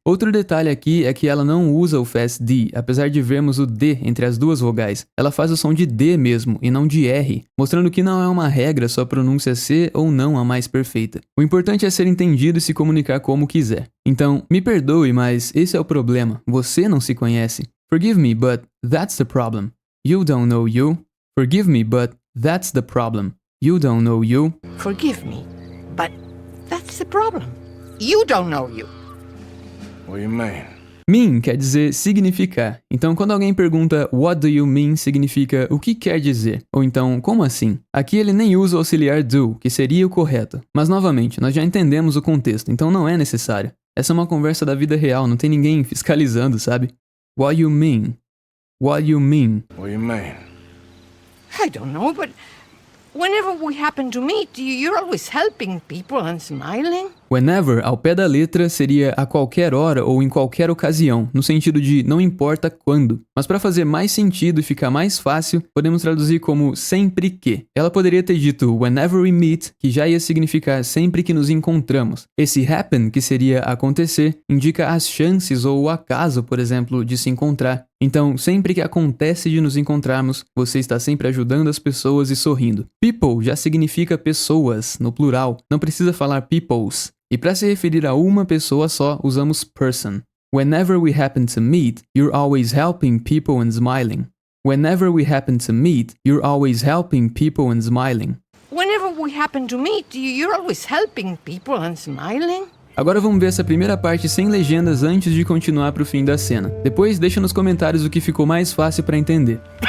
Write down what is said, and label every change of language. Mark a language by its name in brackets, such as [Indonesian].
[Portuguese] Outro detalhe aqui é que ela não usa o fast D, apesar de vermos o D entre as duas vogais. Ela faz o som de D mesmo, e não de R, mostrando que não é uma regra sua pronúncia ser ou não a mais perfeita. O importante é ser entendido e se comunicar como quiser. Então, me perdoe, mas esse é o problema. Você não se conhece. [English] Forgive me, but that's the problem. You don't know you. Forgive me, but that's the problem. You don't know you. Forgive me. But that's the problem. You don't know you. What do you mean? [Portuguese] Mean quer dizer significar. Então, quando alguém pergunta [English] what do you mean, [Portuguese] significa o que quer dizer. Ou então, como assim? Aqui ele nem usa o auxiliar do, que seria o correto. Mas, novamente, nós já entendemos o contexto, então não é necessário. Essa é uma conversa da vida real, não tem ninguém fiscalizando, sabe? [English] What you mean? What you mean? What do you mean? I don't know, but whenever we happen to meet, you're always helping people and smiling. [Portuguese] Whenever, ao pé da letra, seria a qualquer hora ou em qualquer ocasião, no sentido de não importa quando. Mas para fazer mais sentido e ficar mais fácil, podemos traduzir como sempre que. Ela poderia ter dito [English] whenever we meet, [Portuguese] que já ia significar sempre que nos encontramos. Esse happen, que seria acontecer, indica as chances ou o acaso, por exemplo, de se encontrar. Então, sempre que acontece de nos encontrarmos, você está sempre ajudando as pessoas e sorrindo. People já significa pessoas, no plural. Não precisa falar peoples. E para se referir a uma pessoa só, usamos person. [English] Whenever we happen to meet, you're always helping people and smiling. Whenever we happen to meet, you're always helping people and smiling. Whenever we happen to meet, you're always helping people and smiling. [Portuguese] Agora vamos ver essa primeira parte sem legendas antes de continuar pro fim da cena. Depois deixa nos comentários o que ficou mais fácil para entender.